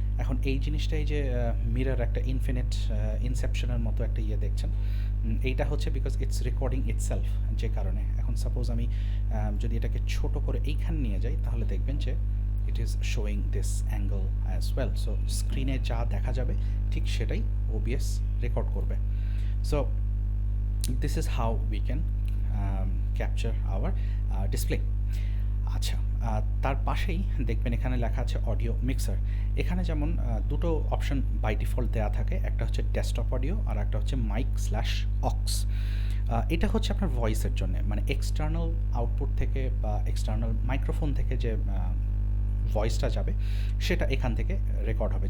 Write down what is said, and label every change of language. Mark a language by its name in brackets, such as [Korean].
[Bangla] এখন এই জিনিসটাই যে মিরর একটা ইনফিনিট ইনসেপশনের মতো একটা ইয়ে দেখছেন, এইটা হচ্ছে [English] because it's recording itself, [Bangla] যে কারণে এখন সাপোজ আমি যদি এটাকে ছোট করে এইখানে নিয়ে যাই তাহলে দেখবেন যে [English] It is showing this angle as well. [Bangla] So স্ক্রিনে যা দেখা যাবে ঠিক সেটাই ওবিএস রেকর্ড করবে। [English] So this is how we can capture our display. [Bangla] আচ্ছা, তার পাশেই দেখবেন এখানে লেখা আছে অডিও মিক্সার। এখানে যেমন দুটো অপশন বাই ডিফল্ট দেয়া থাকে। একটা হচ্ছে ডেস্কটপ অডিও আর একটা হচ্ছে মাইক স্ল্যাশ অক্স। এটা হচ্ছে আপনার ভয়েসের জন্যে, মানে এক্সটার্নাল আউটপুট থেকে বা এক্সটার্নাল মাইক্রোফোন থেকে যে ভয়েসটা যাবে সেটা এখান থেকে রেকর্ড হবে।